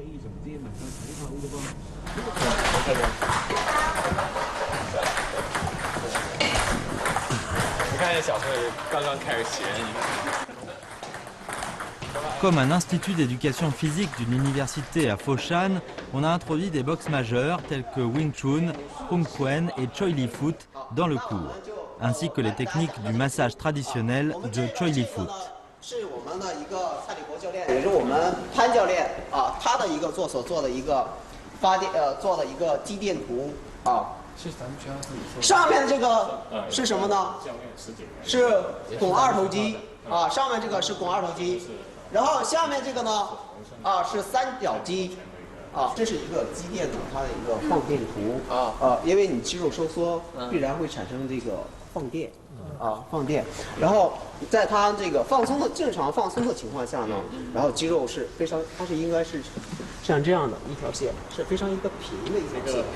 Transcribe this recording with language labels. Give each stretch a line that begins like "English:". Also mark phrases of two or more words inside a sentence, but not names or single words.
French: Comme un institut d'éducation physique d'une université à Foshan, on a introduit des boxes majeures telles que Wing Chun, Hung Kuen et Choi Li Foot dans le cours, ainsi que les techniques du massage traditionnel de Choi Li Foot.
Chinese: 是我们的一个蔡立国教练，也是我们潘教练他的一个做的一个做的一个肌电图是咱们学校自己做的。上面这个是什么呢？是肱二头肌上面这个是肱二头肌，然后下面这个呢是三角肌这是一个肌电的它的一个放电图因为你肌肉收缩必然会产生这个放电放电，然后在它这个正常放松的情况下呢，然后肌肉是非常，它是应该是像这样的一条线，是非常一个平的一条线，